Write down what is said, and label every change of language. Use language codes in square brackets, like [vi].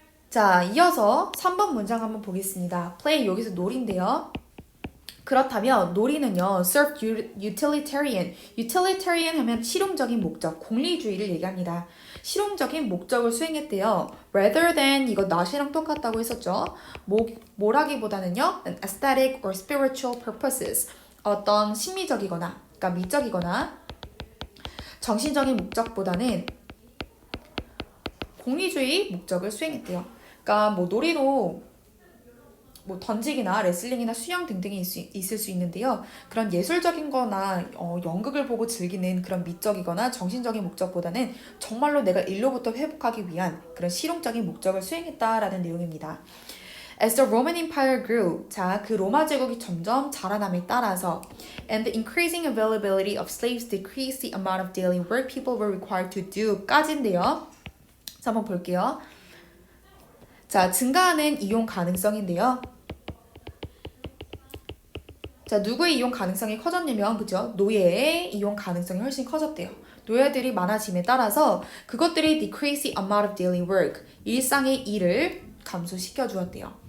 [ko] 자, 이어서 3번 문장 한번 보겠습니다. play, 여기서 놀인데요. 그렇다면 놀이는요, [en] serve utilitarian. [ko] utilitarian 하면 실용적인 목적, 공리주의를 얘기합니다. 실용적인 목적을 수행했대요. [en] rather than, [ko] 이거 not이랑 똑같다고 했었죠. 뭐라기보다는요, [en] an aesthetic or spiritual purposes. [ko] 어떤 심미적이거나, 그러니까 미적이거나 정신적인 목적보다는 공리주의 목적을 수행했대요. 그러니까 뭐 놀이로 뭐 던지기나 레슬링이나 수영 등등이 있을 수 있는데요. 그런 예술적인 거나 연극을 보고 즐기는 그런 미적이거나 정신적인 목적보다는 정말로 내가 일로부터 회복하기 위한 그런 실용적인 목적을 수행했다라는 내용입니다. [en] As the Roman Empire grew, [ko] 자, 그 로마 제국이 점점 자라남에 따라서 [en] and the increasing availability of slaves decreased the amount of daily work people were required to do [ko] 까지인데요. 자, 한번 볼게요. 자, 증가하는 이용 가능성인데요. 자, 누구의 이용 가능성이 커졌냐면, 그죠? 노예의 이용 가능성이 훨씬 커졌대요. 노예들이 많아짐에 따라서 그것들이 [en] decrease the amount of daily work, [ko] 일상의 일을 감소시켜 주었대요.